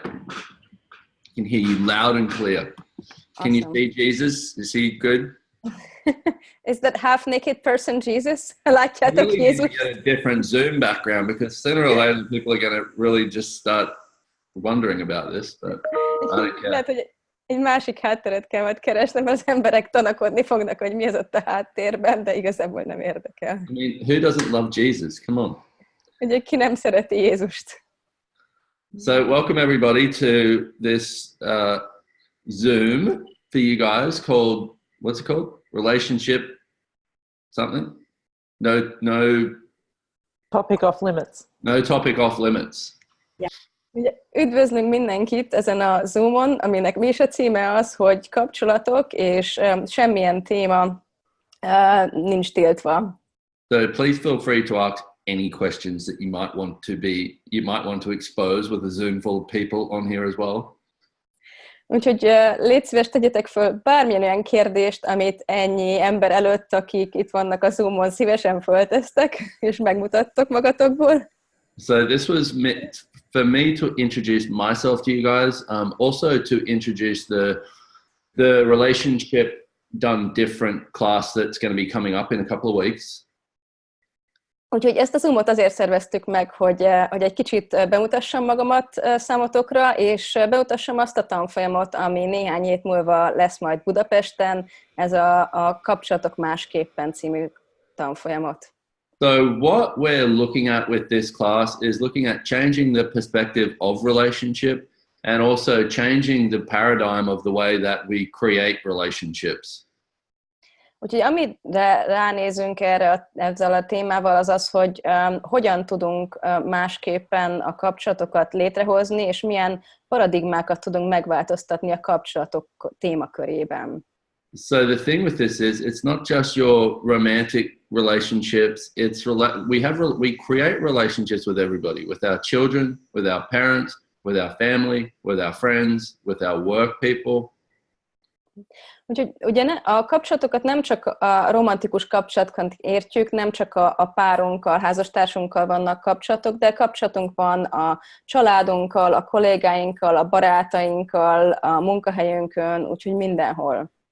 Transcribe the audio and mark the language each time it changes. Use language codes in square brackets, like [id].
[en] I can hear you loud and clear. Can you see Jesus? Is he good? Is that half-naked person Jesus? [hu] Látjátok [en] Really need to [hu] Jézus? [en] get a different Zoom background because sooner or later people are going to really just start wondering about this, but I don't care. [hu] Lehet, hogy egy másik hátteret kell majd keresnem, mert az emberek tanakodni fognak, hogy mi az ott a háttérben, de igazából nem érdekel. [en] I mean, who doesn't love Jesus? Come on. [hu] Ugye ki nem szereti Jézust? [en] So welcome everybody to this Zoom for you guys called, what's it called? Relationship something? No Topic off limits. No topic off limits. [hu] Ugye, üdvözlünk mindenkit ezen a Zoomon, aminek mi is a címe az, hogy kapcsolatok, és semmilyen téma nincs tiltva. [en] So please feel free to ask any questions that you might want to expose with a Zoom full of people on here as well. [hu] Úgyhogy légy szíves, tegyetek föl bármilyen olyan kérdést, amit ennyi ember előtt, akik itt vannak a Zoomon, szívesen föltesztek, és megmutattok magatokból. [en] So this was meant for me to introduce myself to you guys, also to introduce the relationship done different class that's going to be coming up in a couple of weeks. [hu] Úgyhogy ezt a Zoomot azért szerveztük meg, hogy egy kicsit bemutassam magamat számotokra, és bemutassam azt a tanfolyamot, ami néhány hét múlva lesz majd Budapesten, ez a Kapcsolatok másképpen című tanfolyamot. [en] So what we're looking at with this class is looking at changing the perspective of relationship and also changing the paradigm of the way that we create relationships. [hu] Úgyhogy amire ránézünk ezzel a témával, az az, hogy hogyan tudunk másképpen a kapcsolatokat létrehozni, és milyen paradigmákat tudunk megváltoztatni a kapcsolatok témakörében. [en] So the thing with this is, it's not just your romantic relationships. We create relationships with everybody, with our children, with our parents, with our family, with our friends, with our work people. [hu] Úgyhogy ugye a kapcsolatokat nem csak a romantikus kapcsolatokat értjük, nem csak a párunkkal, házastársunkkal vannak kapcsolatok, de kapcsolatunk van a családunkkal, a kollégáinkkal, a barátainkkal, a munkahelyünkön, úgyhogy mindenhol.